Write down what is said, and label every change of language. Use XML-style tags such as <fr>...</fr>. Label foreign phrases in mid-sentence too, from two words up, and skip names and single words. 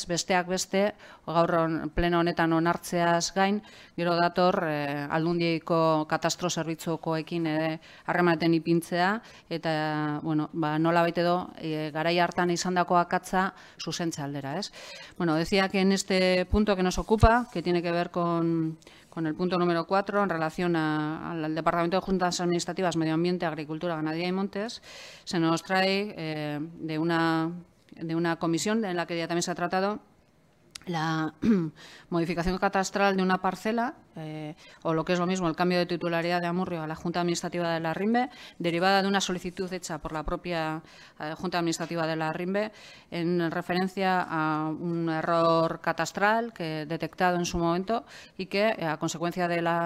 <eu>Besteak beste, gaur pleno honetan onartzeaz gain, gero dator Aldundiko katastro zerbitzukoekin harrematen ipintzea, eta, bueno, nolabait edo, garai hartan izandako akatza zuzentzea aldera, ez?</eu> <es>Bueno, decía que en este punto que nos ocupa, que tiene que ver con el punto número 4, en relación al Departamento de Juntas Administrativas, Medio Ambiente, Agricultura, Ganadería y Montes, se nos trae de una comisión en la que ya también se ha tratado la modificación catastral de una parcela, o lo que es lo mismo, el cambio de titularidad de Amurrio a la Junta Administrativa de la RIMBE, derivada de una solicitud hecha por la propia Junta Administrativa de la RIMBE en referencia a un error catastral detectado en su momento y que, a consecuencia de</es>